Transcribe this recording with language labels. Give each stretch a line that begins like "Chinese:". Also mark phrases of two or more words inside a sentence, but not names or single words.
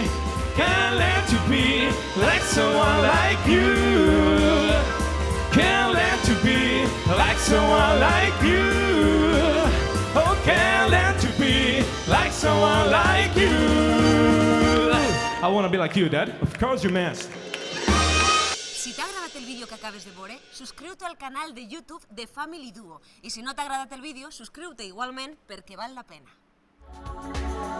English: Can't learn to be like someone like you. Can't learn to be like someone like you. Oh, can't learn to be like someone like you. I wanna be like you, Dad. Of course you must.
Catalan: Si t'ha agradat el vídeo que acabes de veure, subscriu-te al canal de YouTube de Family Duo. I si no t'ha agradat el vídeo, subscriu-te igualment perquè val la pena.